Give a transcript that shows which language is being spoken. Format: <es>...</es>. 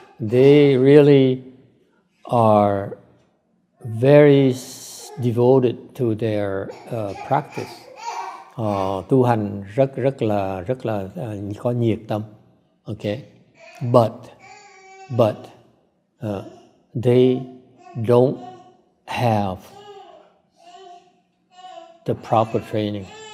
<en>They really are very devoted to their practice.</en> <vi>Tu hành rất là có nhiệt tâm.</vi> <en>Okay, but they don't have the proper training.</en>